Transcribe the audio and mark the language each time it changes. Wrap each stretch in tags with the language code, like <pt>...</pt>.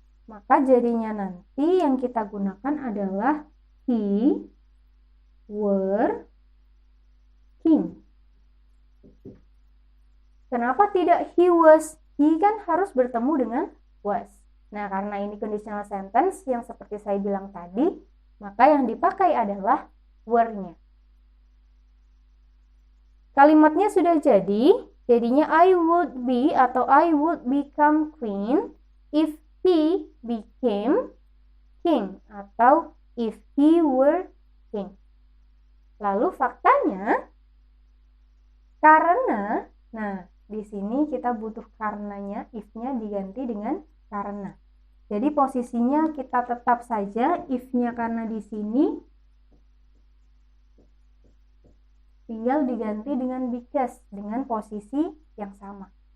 <id>Maka jadinya nanti yang kita gunakan adalah</id> <en>he were king.</en> <id>Kenapa tidak he was? He kan harus bertemu dengan was. Nah, karena ini conditional sentence yang seperti saya bilang tadi, maka yang dipakai adalah were-nya. Kalimatnya sudah jadi, jadinya</id> <en>I would be atau I would become queen if he became king atau if he were king.</en> <id>Lalu faktanya, karena, nah di sini kita butuh karenanya, if-nya diganti dengan karena. Jadi posisinya kita tetap saja if-nya karena di sini tinggal diganti dengan because dengan posisi yang sama.</id>